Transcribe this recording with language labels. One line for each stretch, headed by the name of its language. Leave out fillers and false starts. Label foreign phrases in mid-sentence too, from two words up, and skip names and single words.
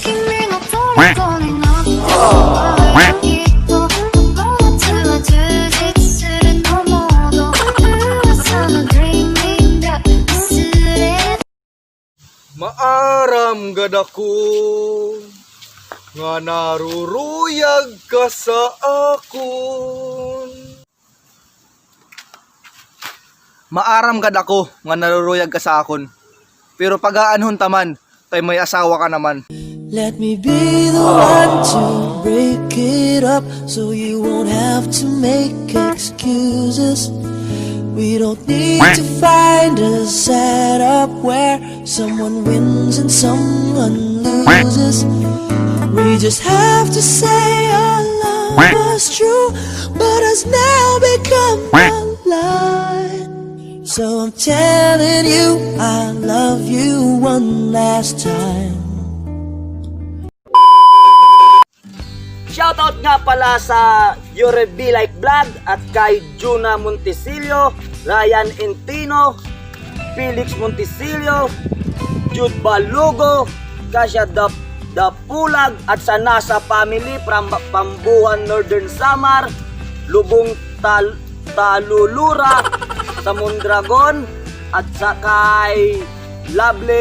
Waray: Maaram gad ako nga naruruyag ka sa akon. Maaram gad ako nga naruruyag ka sa akon. Pero pag-aanhon taman, tay may asawa ka naman.
English: Let me be the one to break it up so you won't have to make excuses. We don't need to find a setup where someone wins and someone loses. We just have to say our love was true, but has now become a lie. So I'm telling you, I love you one last time.
Filipino: Shoutout nga pala sa Yore Be Like Vlog at kay Juna Montesilio, Ryan Entino, Felix Montesilio, Jude Balugo, Kasia Dapulag at sa NASA family from Pambuhan, Northern Samar, Lubong Talulura, sa Mondragon at sa kay Lovely